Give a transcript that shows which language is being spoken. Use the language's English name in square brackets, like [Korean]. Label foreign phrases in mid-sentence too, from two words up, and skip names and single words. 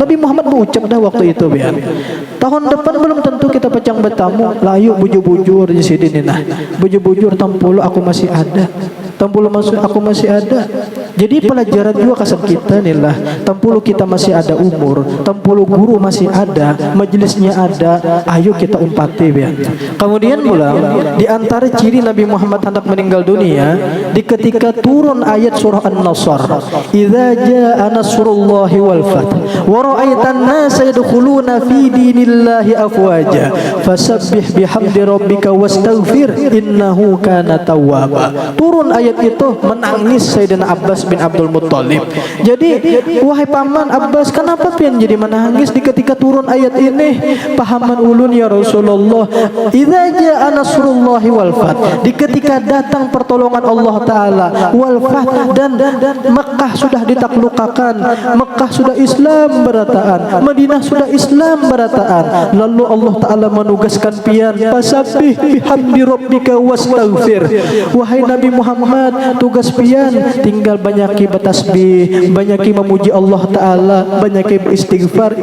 [Banjar] Nabi Muhammad mengucap dah waktu itu biar. Tahun depan belum tentu kita pacang batamu. Layu bujur-bujur di sini nah. Bujur-bujur tampulu aku masih ada. Tampulu aku masih ada. Jadi pelajaran juga kesan kita nih lah. Tampulu kita masih ada umur, tampulu guru masih ada, majelisnya ada. Ayo kita umpati ya. Kemudian pula di antara ciri Nabi Muhammad hendak meninggal dunia di ketika turun ayat surah An-Nasr. [Arabic] إذا جاء نصر الله والفتح ورأيت الناس يدخلون في دين الله أفواجا فسبح بحمد ربك واستغفر إنه كان توابا. [Banjar] Turun ayat itu menangis Sayyidina Abbas bin Abdul Muttalib. Jadi wahai paman Abbas, kenapa pian jadi menangis di ketika turun ayat ini? Pahaman ulun [Arabic] يا رسول الله، إذا جاء نصر الله والفتح, [Banjar] di ketika datang pertolongan Allah taala, [Arabic] والفتح, [Banjar] dan Mekah sudah ditaklukkan, Mekah sudah Islam berataan, Madinah sudah Islam berataan, lalu Allah taala menugaskan pian [Arabic] فسبح بحمد ربك واستغفر. [Banjar] Wahai Nabi Muhammad, tugas pian tinggal banyaki bertasbih, banyaki memuji Allah taala, banyaki beristighfar.